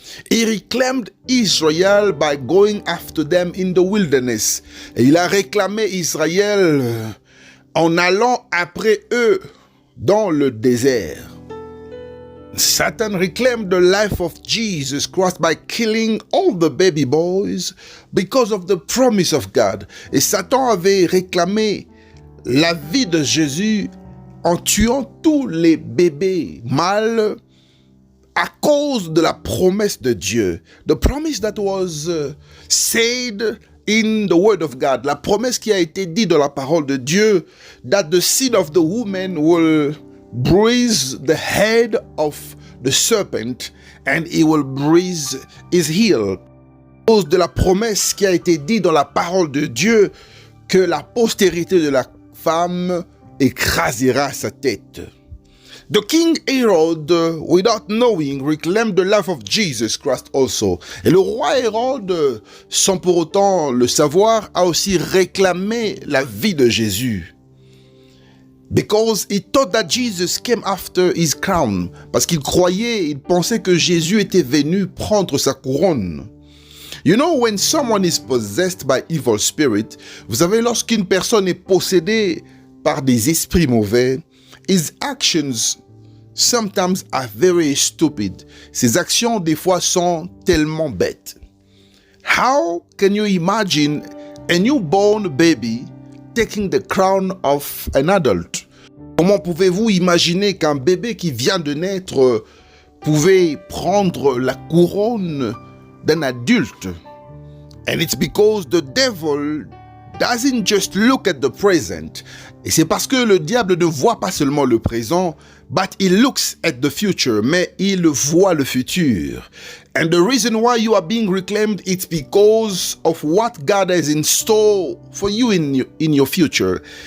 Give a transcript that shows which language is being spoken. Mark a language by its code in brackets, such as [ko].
[en] He reclaimed Israel by going after them in the wilderness. [fr] Et il a réclamé Israël en allant après eux dans le désert. [en] Satan reclaimed the life of Jesus Christ by killing all the baby boys because of the promise of God. [fr] Et Satan avait réclamé la vie de Jésus en tuant tous les bébés mâles à cause de la promesse de Dieu. [en] The promise that was said in the word of God. [fr] La promesse qui a été dite dans la parole de Dieu, [en] that the seed of the woman will bruise the head of the serpent and he will bruise his heel. [fr] À cause de la promesse qui a été dite dans la parole de Dieu, que la postérité de la femme écrasera sa tête. [en] The King Herod, without knowing, reclaimed the life of Jesus Christ also. [fr] Et le roi Hérode, sans pour autant le savoir, a aussi réclamé la vie de Jésus. [en] Because he thought that Jesus came after his crown. [fr] Parce qu'il croyait, il pensait que Jésus était venu prendre sa couronne. [en] You know, when someone is possessed by evil spirit, [fr] vous savez, lorsqu'une personne est possédée par des esprits mauvais, [en] his actions sometimes are very stupid. [fr] Ses actions, des fois, sont tellement bêtes. [en] How can you imagine a newborn baby taking the crown of an adult? [fr] Comment pouvez-vous imaginer qu'un bébé qui vient de naître pouvait prendre la couronne d'un adulte? [en] And it's because the devil doesn't just look at the present. [fr] Et c'est parce que le diable ne voit pas seulement le présent, [en] but he looks at the future, [fr] mais il voit le futur. [en] And the reason why you are being reclaimed, it's because of what God has in store for you in your future.